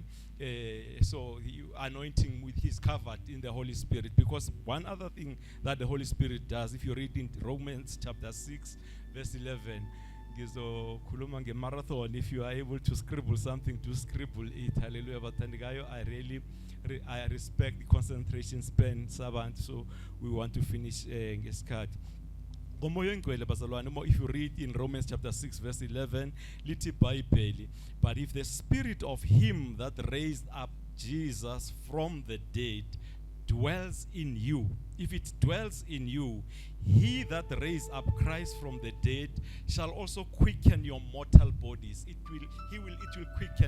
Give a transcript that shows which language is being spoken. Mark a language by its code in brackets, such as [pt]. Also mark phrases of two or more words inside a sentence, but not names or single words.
[en] So anointing with his covered in the Holy Spirit, because one other thing that the Holy Spirit does, if you read in Romans chapter 6 verse 11, [zu] gizokhuluma nge-marathon. [en] If you are able to scribble something, to scribble it. Hallelujah. Batandekayo, I respect the concentration span sabantu, so we want to finish ngesikhathi. If you read in Romans chapter 6 verse 11, [zu] lithi iBhayibheli, [en] but if the spirit of him that raised up Jesus from the dead dwells in you, if it dwells in you, he that raised up Christ from the dead shall also quicken your mortal bodies. It will quicken.